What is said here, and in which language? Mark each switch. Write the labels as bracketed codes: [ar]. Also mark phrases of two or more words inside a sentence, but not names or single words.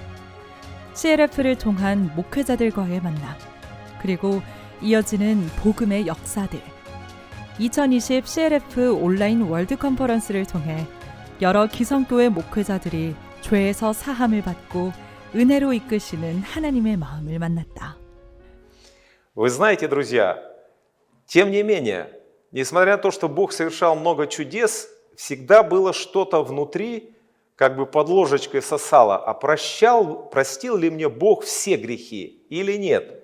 [ko] CLF를 통한 목회자들과의 만남, 그리고 이어지는 복음의 역사들. 2020 CLF 온라인 월드 컨퍼런스를 통해 여러 기성교회 목회자들이 죄에서 사함을 받고 은혜로 이끄시는 하나님의 마음을 만났다. [ru] Вы знаете, друзья, тем не менее, несмотря на то, что Бог совершал много чудес, всегда было что-то внутри, как бы под ложечкой сосало. А простил ли мне Бог все грехи или нет?